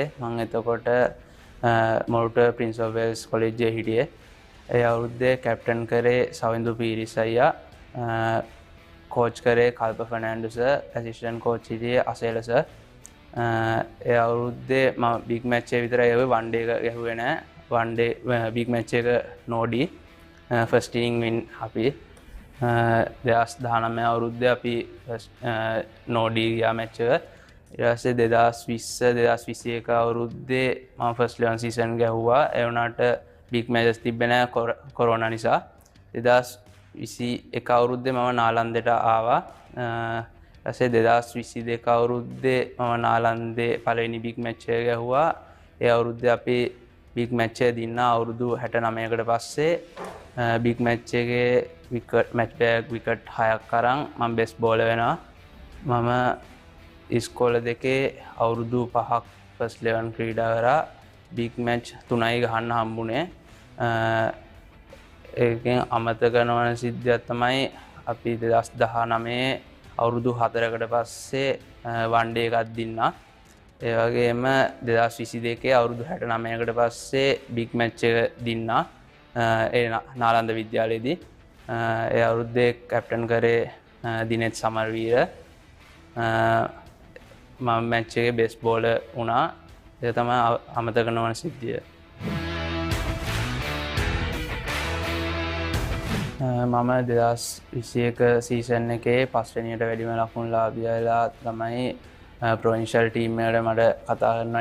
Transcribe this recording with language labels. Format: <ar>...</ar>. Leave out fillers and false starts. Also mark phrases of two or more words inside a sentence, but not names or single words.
<si>මම එතකොට මොරටුව Prince of Wales College එකේ හිටියේ. ඒ අවුරුද්දේ captain කරේ සවින්දු පීරිස් අයියා. coach කරේ කල්ප ෆර්නෑන්ඩෝ සර්.</si> <en>assistant coach</en> <si>හිටියේ අසේල සර්. ඒ අවුරුද්දේ මම</si> <en>big match</en> <si>එක විතරයි</si> <en>one day</en> <si>එක ගැහුවේ නැහැ.</si> <en>one day big match</en> <si>එක නෝඩි</si> <en>first inning win</en> <si>අපි 2019 අවුරුද්දේ අපි නෝඩි ගියා match එක. ඊට පස්සේ 2020-2021 අවුරුද්දේ මම</si> <en>first 11 season</en> <si>ගැහුවා. ඒ වුණාට</si> <en>big matches</en> <si>තිබ්බේ නැහැ corona නිසා. 2021 අවුරුද්දේ මම නාලන්දයට ආවා. ඊපස්සේ 2022 අවුරුද්දේ මම නාලන්දේ පළවෙනි</si> <en>big match</en> <si>එක ගැහුවා. ඒ අවුරුද්දේ අපි</si> <en>big match</en> <si>එක දින්න අවුරුදු 69කට පස්සේ</si> <en>big match</en> <si>එකේ</si> <en>match back wicket</en> <si>6ක් අරන් මම</si> <en>best bowler</en> <si>වෙනවා. මම ඉස්කෝලේ දෙකේ අවුරුදු 5ක්</si> <en>first 11</en> <si>ක්‍රීඩා කරා.</si> <en>big match</en> <si>3යි ගහන්න හම්බුනේ. ඒකෙන් අමතක නොවන සිද්ධියක් තමයි අපි 2019 අවුරුදු 4කට පස්සේ</si> <en>one day</en> <si>එකක් දින්නා. ඒ වගේම 2022 අවුරුදු 69කට පස්සේ</si> <en>big match</en> <si>එක දින්නා. ඒ නාලන්ද විද්‍යාලයේදී. ඒ අවුරුද්දේ captain කරේ දිනෙත් සමරවීර. මම match එකේ</si> <en>best bowler</en> <si>වුණා. ඒක තමයි අමතක නොවන සිද්ධිය. මම 2021 සීසන් එකේ පස්වෙනියට වැඩිම ලකුණු ලාභියලා තමයි</si> <en>provincial team</en> <si>එකට මට කතා කරනවා.</si>